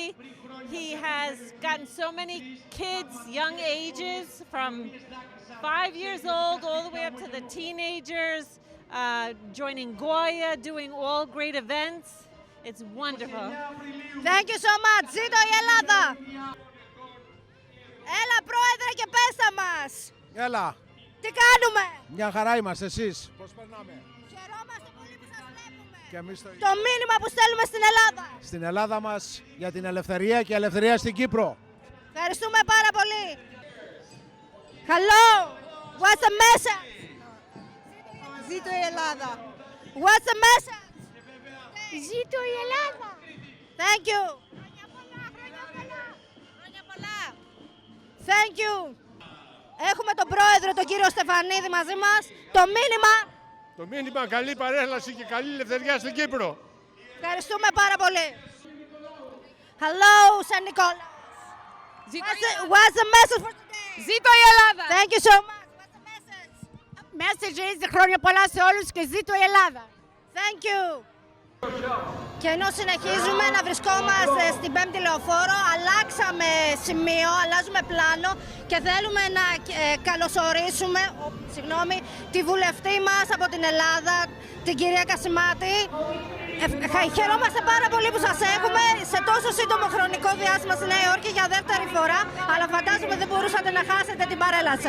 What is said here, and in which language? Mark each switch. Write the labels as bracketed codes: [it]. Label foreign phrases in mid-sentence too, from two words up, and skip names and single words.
[en] He has gotten so many kids, young ages, from 5 years old all the way up to the teenagers, joining Goya, doing all great events. It's wonderful. Thank you so much. [el] Ζήτω η Ελλάδα. Έλα, Πρόεδρε, και πέστα μας. Έλα. Τι κάνουμε? Μια χαρά είμαστε, εσείς. Πώς περνάμε? Χαιρόμαστε πολύ που σας βλέπουμε. Και εμείς το μήνυμα που στέλνουμε στην Ελλάδα. Στην Ελλάδα μας για την ελευθερία και ελευθερία στην Κύπρο. Ευχαριστούμε πάρα πολύ. [en] Hello. What's the message? [el] Ζήτω η Ελλάδα. [en] What's the message? [el] Ζήτω η Ελλάδα. [en] Thank you. Thank you. [el] Έχουμε τον πρόεδρο, τον κύριο Στεφανίδη μαζί μας. Το μήνυμα... Το μήνυμα καλή παρέλαση και καλή ελευθερία στην Κύπρο. Ευχαριστούμε πάρα πολύ. [en] Hello, Σαν Νικόλα. What's the message for today? [el] Ζήτω η Ελλάδα. [en] Thank you so much. What's the message? Message is [el] χρόνια πολλά σε όλους και ζήτω η Ελλάδα. [en] Thank you. [el] Και ενώ συνεχίζουμε να βρισκόμαστε στην 5η Λεωφόρο, αλλάξαμε σημείο, αλλάζουμε πλάνο και θέλουμε να καλωσορίσουμε τη βουλευτή μας από την Ελλάδα, την κυρία Κασιμάτη. Χαιρόμαστε πάρα πολύ που σας έχουμε σε τόσο σύντομο χρονικό διάστημα στη Νέα Υόρκη για δεύτερη φορά, αλλά φαντάζομαι δεν μπορούσατε να χάσετε την παρέλαση.